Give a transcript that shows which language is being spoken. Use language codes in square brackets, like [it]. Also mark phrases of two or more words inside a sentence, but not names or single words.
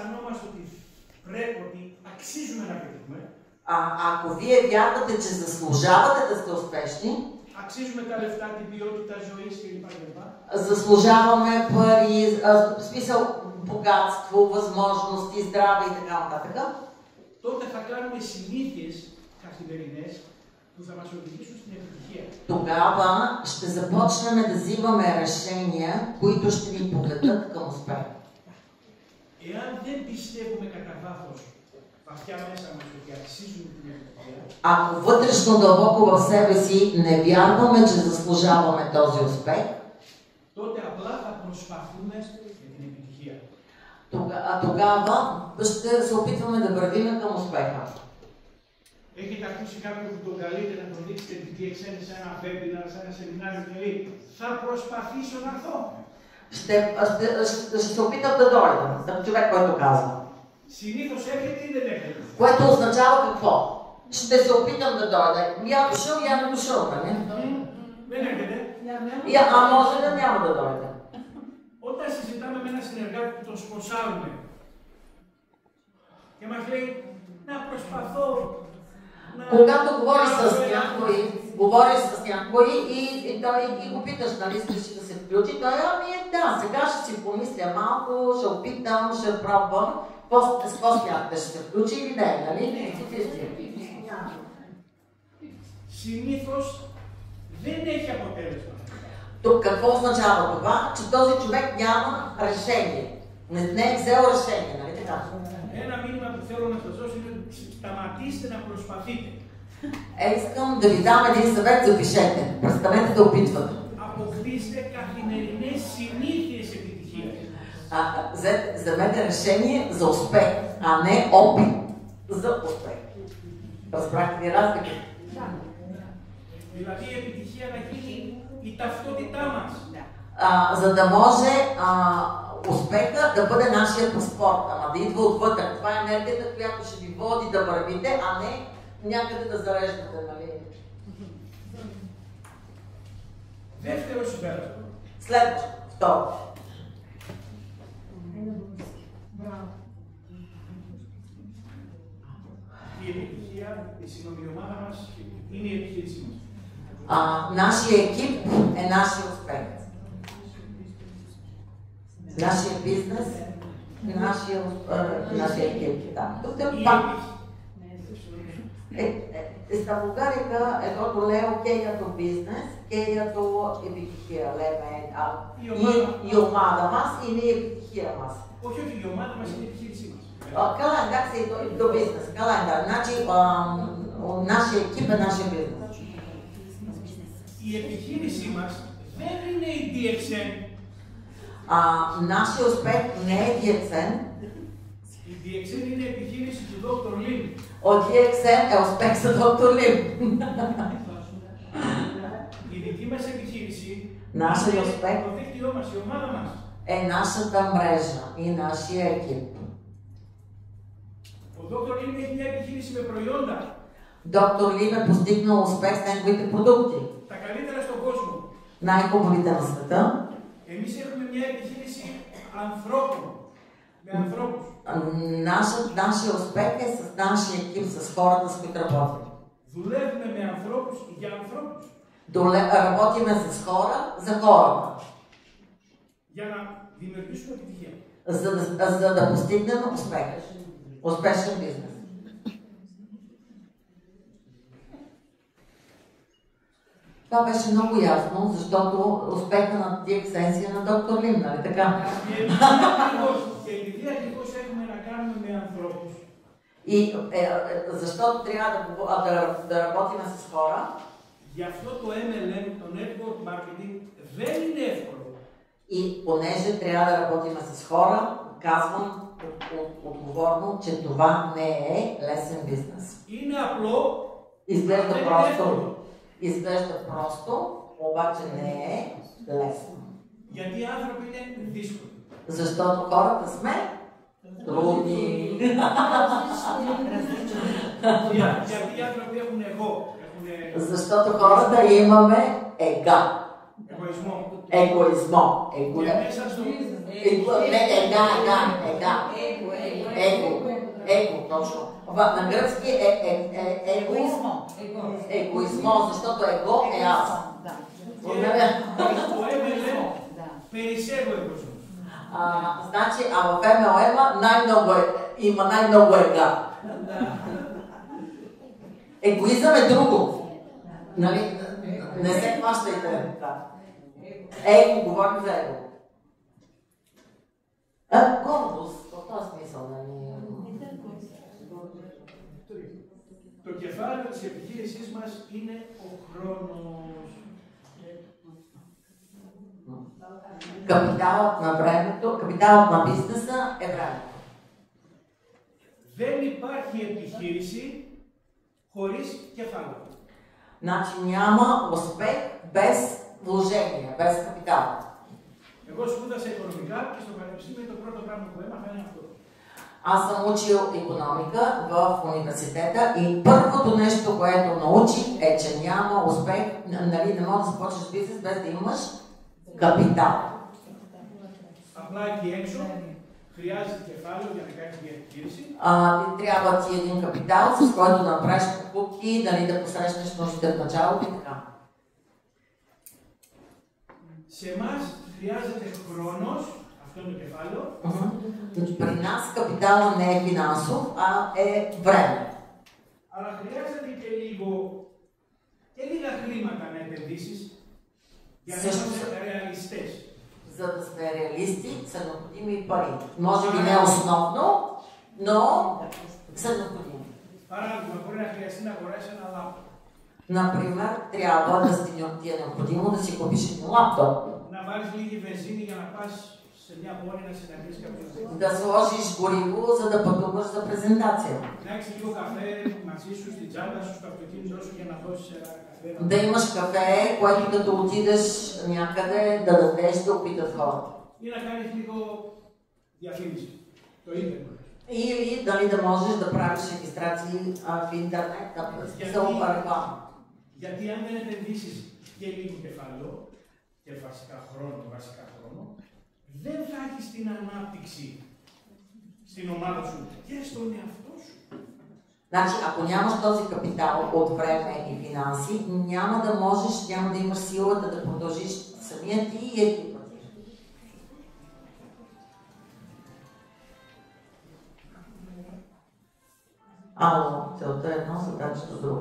[bg] Ако вие вярвате, че заслужавате да сте успешни, заслужаваме пари, в смисъл богатство, възможности, здраве и така нататък, [el] τότε θα κάνουμε συνήθειες καθημερινές που θα μας οδηγήσουν στην επιτυχία. [bg] Тогава ще започнем да взимаме решения, които ще ни поведат към успех. [el] Εάν δεν πιστεύουμε κατά βάθος βαθιά μέσα μας ότι αξίζουμε την επιτυχία, [bg] ако вътрешно дълбоко в себе си не вярваме, че заслужаваме този успех, [el] τότε απλά θα προσπαθούμε για την επιτυχία. [bg] Тогава ще се опитваме да вървим към успеха. [el] Έχετε ακούσει κάποιον που τον καλείτε να τον δείξετε την DXN σε ένα webinar, σε ένα σεμινάριο και λέει θα προσπαθήσω να έρθω. [bg] Ще се опитам да дойда. Съм човек, който казва. [el] Συνήθως έρχεται ή δεν έρχεται. [bg] Което означава какво? Ще се опитам да дойда. Я дошъл, я не дошъл, нали? [el] Δεν έρχεται. [bg] А може да няма да дойда. [el] Όταν συζητάμε με έναν συνεργάτη που τον σπονσάρουμε και μας λέει να προσπαθώ να... [bg] Когато говориш с някой и го питаш, нали искаш да се включи, той да, сега ще си помисля малко, ще опитам, ще пробвам. С какво смятате, ще се включи или не, нали? [el] Συνήθως δεν έχει αποτέλεσμα. [bg] Тук какво означава това? Че този човек няма решение. Не е взел решение, нали така? [el] Ένα μήνυμα που θέλω να σας δώσω είναι σταματήστε να προσπαθείτε. [bg] Искам да ви дам един съвет, запишете. Престанете да опитвате. [el] Αποκτήστε καθημερινές συνήθειες επιτυχίας. [bg] Вземете решение за успех, а не опит за успех. Разбрахте ли разликата? [el] Δηλαδή η επιτυχία να γίνει η ταυτότητά μας. [bg] За да може успеха да бъде нашия паспорт, ама да идва отвътре. Това е енергията, която ще ви води да вървите, а не някъде да зареждате, нали? [el] Δεύτερο συμπέρασμα. [bg] Следващо, второ. [el] Η επιτυχία, η ομάδα μας είναι η επιχείρησή μας. [bg] Нашия екип е нашия успех. Нашия бизнес е нашия екип. Да. [el] Στα βουλγάρικα, εγώ το λέω και για το business και για το επιτυχία. Λέμε, η ομάδα μας είναι η επιτυχία μας. Όχι ότι η ομάδα μας είναι η επιχείρησή μας. Καλά, εντάξει, το business. Καλά, εντάξει. [bg] Значи, нашия екип е нашия бизнес. [el] Η επιχείρησή μας δεν είναι η DXN. [bg] Нашия успех не е DXN. [el] Η DXN είναι η επιχείρηση του Dr. Lim. [bg] Ο DXN е успех за Dr. Lim. [el] Η δική μας επιχείρηση [bg] Нашия успех [el] το δίκτυό μας, η ομάδα μας. [bg] е нашата мрежа и нашия екип. [el] Ο Dr. Lim έχει μια επιχείρηση με προϊόντα. [bg] Доктор Лим е постигнал успех с неговите продукти. [el] Τα καλύτερα στον κόσμο. [bg] Най-хубавите на света. [el] Εμείς έχουμε μια επιχείρηση ανθρώπων. Με ανθρώπους. [bg] Нашия успех е с нашия екип, с хората, с които работим. [el] Δουλεύουμε με ανθρώπους για ανθρώπους. [bg] Работиме с хора за хората. [el] Για να δημιουργήσουμε επιτυχία. [bg] За да постигнем успех. Успешен бизнес. Това беше много ясно, защото успеха на DXN е на доктор Лим, нали така? [el] Και επειδή ακριβώς έχουμε να κάνουμε με ανθρώπους. [bg] И защото трябва да работим с хора. [el] Γι' αυτό το MLM, το [en] Network Marketing, [el] δεν είναι εύκολο. [bg] И понеже трябва да работим с хора, казвам отговорно, че това не е лесен бизнес. [el] Είναι απλό. [bg] Изглежда просто, обаче не е лесно. [el] Γιατί οι άνθρωποι είναι δύσκολοι. [bg] Защото хората сме трудни. [el] Γιατί οι άνθρωποι έχουν εγώ. [bg] Защото хората имаме ега. [el] Εγωισμό. [bg] Его, точно. На гръцки е егоизмо, защото его е аз. [el] Το MLM περισσεύω εγωισμό. [bg] Значи, в MLM има най-много ега. Егоизъм е друго. Нали? Не се хващайте. Его, говорим за его. Гордост, в този смисъл, нали? [el] Το κεφάλαιο της επιχείρησής μας είναι ο χρόνος. [bg] Капиталът на времето, капиталът на бизнеса е времето. [el] Δεν υπάρχει επιχείρηση χωρίς κεφάλαιο. [bg] Значи няма успех без вложение, без капитал. [el] Εγώ σπούδασα οικονομικά και στο πανεπιστήμιο το πρώτο πράγμα που έμαθα είναι αυτό. [bg] Аз съм учил икономика в университета и първото нещо, което научих е, че няма успех, нали, не можеш да започнеш бизнес без да имаш капитал. [el] Απλά εκεί έξω χρειάζεται κεφάλαιο για να κάνεις μια επιχείρηση. [bg] Трябва ти един капитал, с който да направиш покупки, дали да посрещнеш нуждите в началото и така. [el] Σε εμάς χρειάζεται χρόνος, αυτό είναι το κεφάλαιο. [bg] При нас капитала не е финансов, а е време. [el] Αλλά χρειάζεται και λίγα χρήματα να επενδύσεις για να είμαστε ρεαλιστές. [bg] За да сме реалисти, са необходими и пари. Може би не основно, но са необходими. [el] Παράδειγμα, μπορεί να χρειαστεί να αγοράσει ένα λάπτοπ. [bg] Например, трябва да ти е необходимо да си купиш един лаптоп. [el] Να βάλεις λίγη βενζίνη για να πας σε μια πόλη να συναντήσεις κάποιον. [bg] Да сложиш гориво, за да пътуваш за презентация. [el] Να έχεις λίγο καφέ μαζί σου στην τσάντα σου, στο αυτοκίνητό σου για να δώσεις ένα καφέ. [bg] Да имаш кафе, което като отидеш някъде да дадеш да опитат хората. [el] И να κάνεις λίγο διαφήμιση. Το ίντερνετ. [bg] Или дали да можеш да правиш регистрации в интернет, за реклама. [el] Γιατί αν δεν επενδύσεις και λίγο κεφάλαιο, και βασικά χρόνο, δεν θα έχεις την ανάπτυξη στην ομάδα σου και στον εαυτό σου. [bg] Значи, ако нямаш този капитал от време и финанси, няма да можеш, няма да имаш силата да продължиш самия ти и екипа ти. Ало, целта е едно, задачата друго.